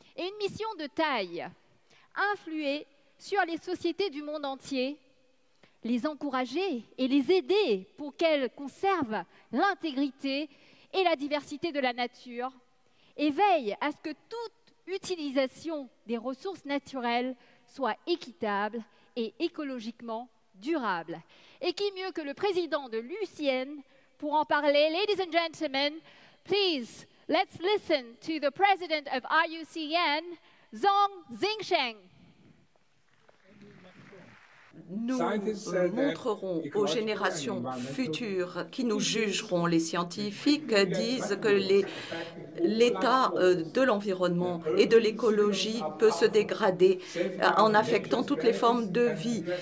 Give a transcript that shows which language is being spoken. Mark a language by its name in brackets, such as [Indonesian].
[French] Et une mission de taille, influer sur les sociétés du monde entier, les encourager et les aider pour qu'elles conservent l'intégrité et la diversité de la nature et veillent à ce que toute utilisation des ressources naturelles soit équitable et écologiquement durable. Et qui mieux que le président de l'UICN pour en parler. [English] Ladies and gentlemen, please, let's listen to the president of IUCN, Zhong Xingsheng. [French] Nous montrerons aux générations futures qui nous jugeront. Les scientifiques disent que l'état de l'environnement et de l'écologie peut se dégrader en affectant toutes les formes de vie.